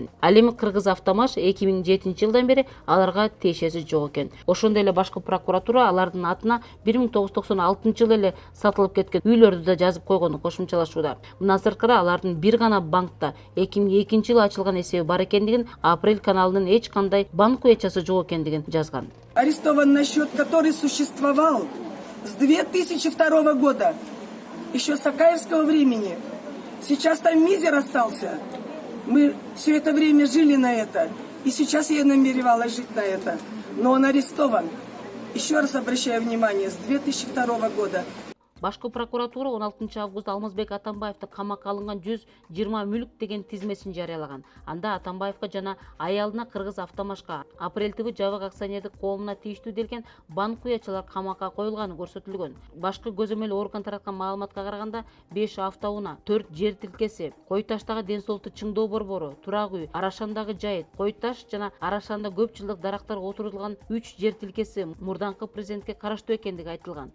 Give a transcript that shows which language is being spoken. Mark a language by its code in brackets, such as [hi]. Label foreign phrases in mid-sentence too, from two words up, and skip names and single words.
[ky] Ал эми Кыргыз Автомаш 2007-жылдан бери аларга тиешеси жок экен. Ошондой эле башкы прокуратура алардын атына 1996-жылы эле сатылып кеткен үйлөрдү да жазып койгонун кошумчалашууда. Мындан сырткары алардын бир гана банкта 2002-жылы ачылган эсеби бар экендигин Апрель каналынын эч кандай банк уячасы жок экендигин жазган. [ru] Арестован на счет, который существовал с 2002 года, еще с Акаевского времени. Сейчас там мизер остался. Мы все это время жили на это. И сейчас я намеревалась жить на это. Но он арестован. Еще раз обращаю внимание, с 2002 года. [ky] Башкы прокуратура 16 август Алмазбек Атамбаевди камакка алынган 120 мүлк деген тизмесин жарыялаган. Анда Атамбаевга жана аялына Кыргыз Автомашка Апрель ТВ жабык акционердик коомуна тийиштүү делген банк уячалар камакка коюлганы көрсөтүлгөн. Башкы көзөмөл орган тараткан маалыматка караганда 5 автоунаа, 4 жер тилкеси, Кой Таштагы ден соолукту чыңдоо борбору, турак үй, Арашандагы жайыт, Кой Таш жана Арашанда көп жылдык дарактар отурулган 3 жер тилкеси мурданкы президентке караштуу экендиги айтылган.